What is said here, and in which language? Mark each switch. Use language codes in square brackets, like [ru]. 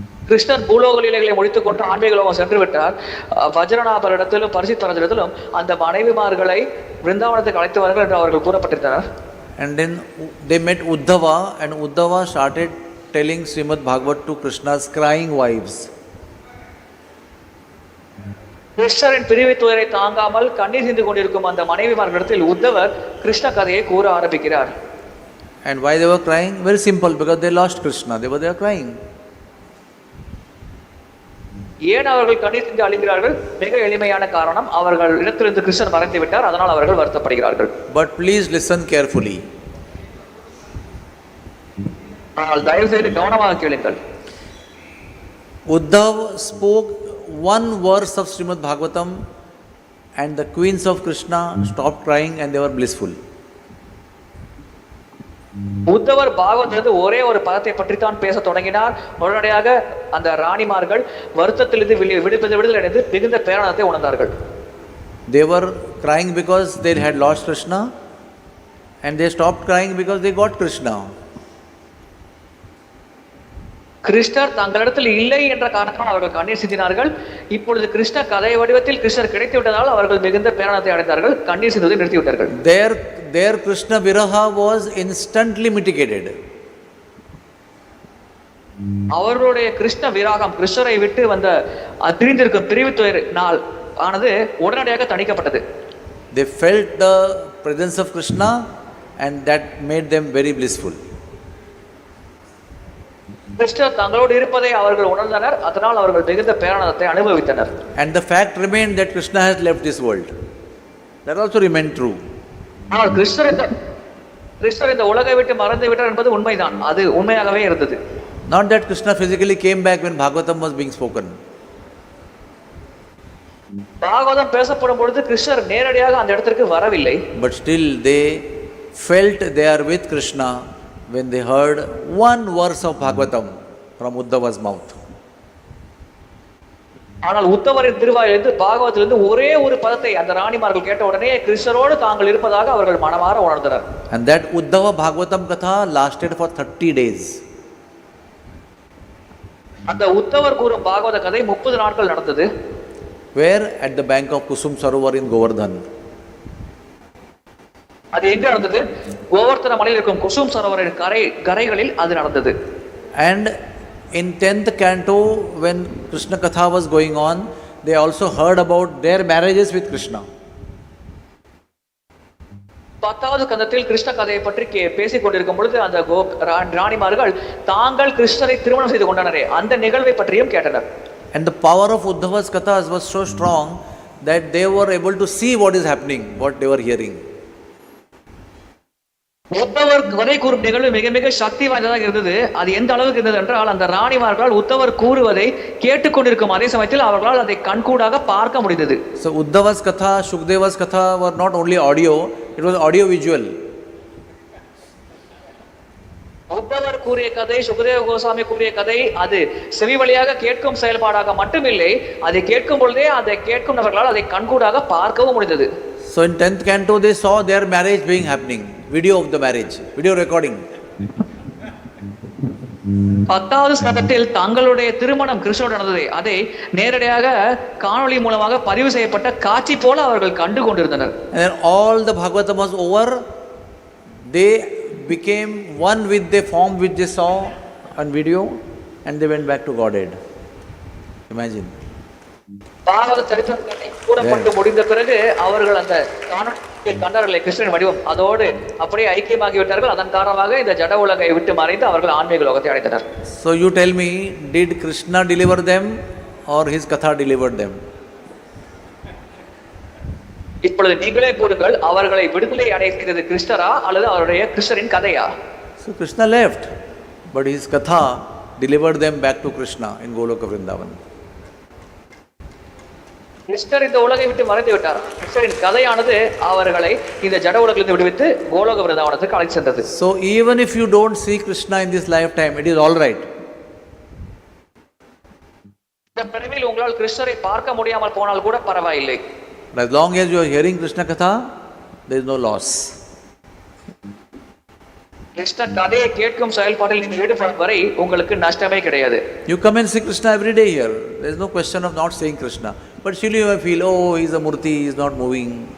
[ta] கிருஷ்ணர் பூலோக லீலைகளை முடித்துக் கொண்டு ஆன்மீக லோகம் சென்று விட்டார். வஜ்ரநாபரிடத்திலும் பரிசித் மகாராஜிடத்திலும் அந்த மனைவிமார்களை விருந்தாவனத்துக்கு அழைத்து வாருங்கள் என்று அவர்கள் கூறப்பட்டிருந்தனர். [en] And then they met Uddhava, and Uddhava started telling Srimad Bhagavat to Krishna's crying wives. [ta] கிருஷ்ணரின் பிரிவை துயரை தாங்காமல் கண்ணீர் சிந்து கொண்டிருக்கும் அந்த மனைவிமார்களிடத்தில் உத்தவர் கிருஷ்ண கதையை கூற ஆரம்பிக்கிறார். [en] And why they were crying? Very simple, because they lost Krishna. They were crying. [ta] ஏன் அவர்கள் கண்ணீர் சிந்து அழுகிறார்கள்? மிக எளிமையான காரணம், அவர்கள் இடத்திலிருந்து கிருஷ்ணர் மறைந்து விட்டார், அதனால் அவர்கள் வருத்தப்படுகிறார்கள். [en] But please listen carefully. [ta] ஆனால் தயவு செய்து கவனமாக கேளுங்கள். [en] Uddhav spoke one verse of Srimad Bhagavatam, and the queens of Krishna stopped crying and they were blissful. [ta] உத்தவர் பாகவத்திலிருந்து ஒரே ஒரு பதத்தை பற்றித்தான் பேச தொடங்கினார். உடனடியாக அந்த ராணிமார்கள் வருத்தத்திலிருந்து விடுதலை அடைந்து மிகுந்த பேரானத்தை உணர்ந்தார்கள். [en] They were crying because they had lost Krishna, and they stopped crying because they got Krishna. [ta] கிருஷ்ணர் தங்களிடத்தில் இல்லை என்ற காரணத்தால் அவர்கள் கண்ணீர் சிந்தினார்கள். இப்பொழுது கிருஷ்ண கதை வடிவத்தில் கிருஷ்ணர் கிடைத்து விட்டதால் அவர்கள் மிகுந்த பேரானத்தை அடைந்தார்கள், கண்ணீர் சிந்துவதை நிறுத்திவிட்டார்கள். [en] Their Krishna Viraha was instantly mitigated. [ta] அவர்களுடைய கிருஷ்ண விராகம், கிருஷ்ணரை விட்டு வந்த பிரிந்திருக்கும் பிரிவு துயர் நாள் ஆனது உடனடியாக தணிக்கப்பட்டது. [en] They felt the presence of Krishna, and that made them very blissful. [ta] கிருஷ்ணர் தங்களோடு இருப்பதை அவர்கள் உணர்ந்தனர், அதனால் அவர்கள் மிகுந்த பேரானந்தத்தை அனுபவித்தனர். [en] And the fact remained that Krishna has left this world. That also remained true. [ta] ஆனால் கிருஷ்ணர் இந்த உலகை விட்டு மறந்து விட்டார் என்பது உண்மைதான், அது உண்மையாகவே இருந்தது. [en] Not that Krishna physically came back when Bhagavatam was being spoken. [ta] Bhagavatam பேசப்படும் பொழுது கிருஷ்ணர் நேரடியாக அந்த இடத்திற்கு வரவில்லை. [en] But still they felt they are with Krishna when they heard one verse of Bhagavatam from Uddhava's mouth. [ta] ஆனால் உத்தவரின் திருவாயிலிருந்து பாகவத்திலிருந்து ஒரே ஒரு பதத்தை அந்த ராணிமார்கள் கேட்ட உடனே கிருஷ்ணரோடு தாங்கள் இருப்பதாக அவர்கள் மனமாற உணர்ந்தனர். [en] And that Uddhava Bhagavatam Katha lasted for 30 days. [ta] அந்த உத்தவர் கூறும் பாகவத கதை 30 நாட்கள் நடந்தது. [en] Where? At the bank of Kusum Sarovar in Govardhan. [ta] அது எங்க நடந்தது? கோவர்த்தன மலையில் இருக்கும் குசும் சரோவரின் கரைகளில் அது நடந்தது. [en] And in 10th canto, when Krishna Katha was going on, they also heard about their marriages with Krishna. [ta] 10வது கந்தத்தில் கிருஷ்ண கதையை பற்றி பேசிக் கொண்டிருக்கும் பொழுது அந்த ராணிமார்கள் தாங்கள் கிருஷ்ணரை திருமணம் செய்து கொண்டனரே அந்த நிகழ்வை பற்றியும் கேட்டனர். [en] And the power of Uddhava's kathas was so strong that they were able to see what is happening, what they were hearing. [ta] உத்தவர் கதை கூறும் நிகழ்வு மிக மிக சக்தி வாய்ந்ததாக இருந்தது. அது எந்த அளவுக்கு இருந்தது என்றால் அந்த ராணிமார்கள் உத்தவர் கூறுவதை கேட்டுக்கொண்டிருக்கும் அதே சமயத்தில் அவர்களால் அதை கண்கூடாக பார்க்க முடிந்தது. [en] So Uddhava's katha, Shukdeva's katha were not only audio, it was audio visual. [ta] உத்தவர் கூறிய கதை, சுகதேவ கோசாமி கூறிய கதை அது செவி வழியாக கேட்கும் செயல்பாடாக மட்டுமில்லை, அதை கேட்கும் பொழுதே அதை கேட்கும் நபர்களால் அதை கண்கூடாக பார்க்கவும் முடிந்தது. [en] So in 10th canto they saw their marriage being happening, video of the marriage, video recording. [ta] 10வது ஸ்கந்தத்தில் தங்களுடைய திருமணம் கிருஷ்ணோடு நடந்ததை அதை நேரடியாக காணொளி மூலமாக பதிவு செய்யப்பட்ட காட்சி போல அவர்கள் கண்டு கொண்டிருந்தனர். [en] And then all the Bhagavatam was over, they became one with the form which they saw on video and they went back to Godhead. Imagine. [ta] பாகவத சரித்திரத்தை கூறப்பட்டு முடிந்த பிறகு அவர்கள் அந்த காணொளியில் கண்டார்களே கிருஷ்ணன் வடிவம் அதோடு அப்படியே ஐக்கியமாகி விட்டார்கள். அதன் காரணமாக இந்த ஜட உலகை விட்டு மறைந்து அவர்கள் ஆன்மீக லோகத்தை அடைந்தனர். [en] So you tell me, did Krishna deliver them or his katha delivered them? [ta] இப்பொழுது நீங்களே கூறுங்கள், அவர்களை விடுதலை அடைக்கிறது கிருஷ்ணரா அல்லது அவருடைய கிருஷ்ணரின் கதையா? [en] So Krishna left, but his katha delivered them back to Krishna in Goloka Vrindavan. [ta] கிருஷ்ணர் இந்த உலகை விட்டு மறைந்து விட்டார். கிருஷ்ணரின் கதையானது அவர்களை இந்த ஜட உலகிலிருந்து விடுவித்து கோலோக விருந்தாவனத்துக்கு அழைத்து சென்றது. [en] So even if you don't see Krishna in this lifetime, it is all right. [ta] இந்த பிறவியில் உங்களால் கிருஷ்ணரை பார்க்க முடியாமல் போனால் கூட பரவாயில்லை. [en] But as long as you are hearing Krishna katha, there is no loss. [ta] Krishna கதையை கேட்கும் செயல்பாட்டில் நீங்கள் ஈடுபடும் வரை உங்களுக்கு நஷ்டமே கிடையாது. [en] You come and see Krishna every day here. There is no question of not seeing Krishna. But still you may feel, oh, he is a murti, he is not moving.